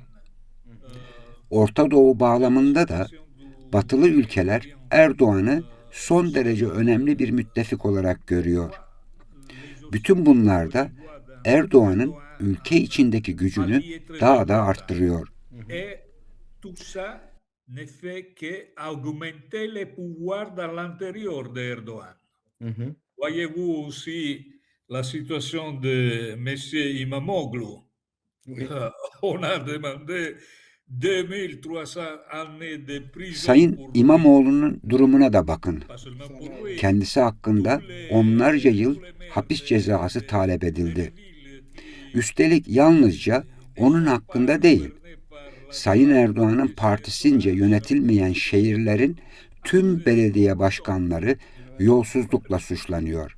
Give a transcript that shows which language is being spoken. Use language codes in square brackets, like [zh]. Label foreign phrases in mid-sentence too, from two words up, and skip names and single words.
[tr] Orta Doğu bağlamında da batılı ülkeler Erdoğan'ı son derece önemli bir müttefik olarak görüyor. Bütün bunlar da Erdoğan'ın ülke içindeki gücünü daha da arttırıyor. [fr] Tout ça ne fait que augmenter le pouvoir de l'intérieur de Erdogan. Voyez-vous aussi la situation de M. Imamoglu. On a demandé 2300 années de prison [tr] Sayın [fr] pour lui. [tr] İmamoğlu'nun durumuna da bakın. [fr] Pas seulement pour lui. [tr] Kendisi hakkında onlarca yıl hapis cezası talep edildi. Üstelik yalnızca onun hakkında değil, Sayın Erdoğan'ın partisince yönetilmeyen şehirlerin tüm belediye başkanları yolsuzlukla suçlanıyor.